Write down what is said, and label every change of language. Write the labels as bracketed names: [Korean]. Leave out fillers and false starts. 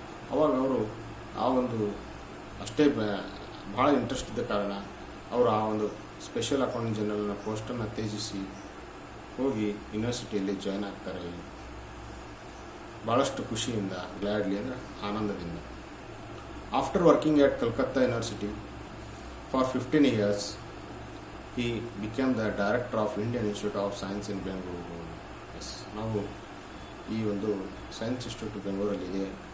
[Kannada] ಅವಾಗ ಅವರು ಆ ಒಂದು ಅಷ್ಟೇ ಭಾಳ ಇಂಟ್ರೆಸ್ಟ್ ಇದ್ದ ಕಾರಣ ಅವರು ಆ ಒಂದು ಸ್ಪೆಷಲ್ ಅಕೌಂಟೆಂಟ್ ಜನರಲ್ನ ಪೋಸ್ಟನ್ನು ತ್ಯಜಿಸಿ ಹೋಗಿ ಯೂನಿವರ್ಸಿಟಿಯಲ್ಲಿ ಜಾಯ್ನ್ ಆಗ್ತಾರೆ. ಭಾಳಷ್ಟು ಖುಷಿಯಿಂದ, ಗ್ಲ್ಯಾಡ್ಲಿ ಅಂದರೆ ಆನಂದದಿಂದ. [English] After working at Calcutta university for 15 years, he became the director of Indian Institute of Science in Bengaluru. [Kannada] S, ನಾವು ಈ ಒಂದು ಸೈನ್ಸ್ ಇನ್ಸ್ಟಿಟ್ಯೂಟ್ ಬೆಂಗಳೂರಲ್ಲಿದೆ.